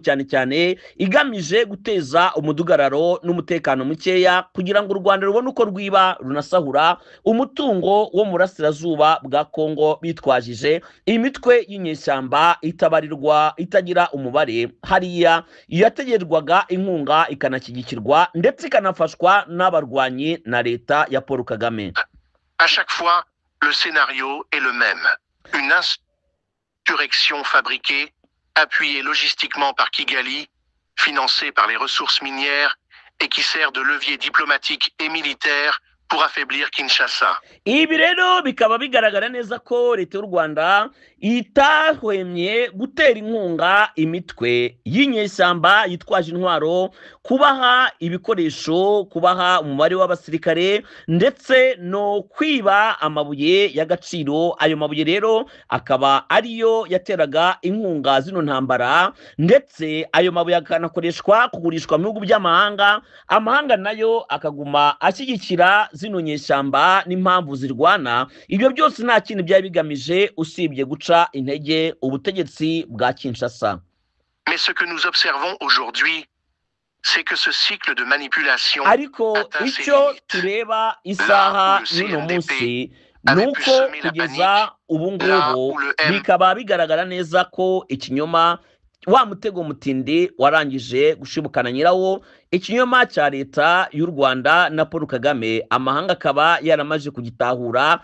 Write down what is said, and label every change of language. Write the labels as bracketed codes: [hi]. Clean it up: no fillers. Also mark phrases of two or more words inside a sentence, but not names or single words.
[rw] cyane cyane igamije guteza umudugararo n'umutekano mukeya kugira ngo u Rwanda rubone uko rwiba runasahura umutungo wo mu burasirazuba bwa Kongo, bitwajije imitwe y'inyeshyamba itabarirwa itagira umubare hariya yategerwaga inkunga ikanashyigikirwa ndetse ikanafashwa n'abarwanyi na leta ya Paul Kagame. [fr] À chaque fois, le scénario est le même. Une insurrection fabriquée, appuyée logistiquement par Kigali, financée par les ressources minières et qui sert de levier diplomatique et militaire pour affaiblir Kinshasa. [rw] Ibi rero bikaba bigaragara neza ko leta y'u Rwanda itahwemye gutera inkunga imitwe y'inyeshyamba yitwaje intwaro, kubaha ibikoresho, kubaha umubare w'abasirikare ndetse no kwiba amabuye y'agaciro. Ayo mabuye rero akaba ariyo yateraga inkunga zino ntambara, ndetse ayo mabuye akanakoreshwa kugurishwa mu bihugu by'amahanga, amahanga nayo akaguma ashyigikira zino nyeshyamba n'impamvu zirwana. Ibyo byose nta kintu byari bigamije usibye guca intege ubutegetsi bwa Kinshasa. [fr] Mais ce que nous observons aujourd'hui, c'est que ce cycle de manipulation [rw] Ariko [fr] atteint ses [rw] icyo [fr] limites. [rw] tureba isaha n'uno munsi nuko kugeza ubu ngubu bikaba bigaragara neza ko ikinyoma, wa mutego mutindi warangije gushibukana nyirawo, ikinyoma cya leta y'u Rwanda na Paul Kagame amahanga akaba yaramaje kugitahura.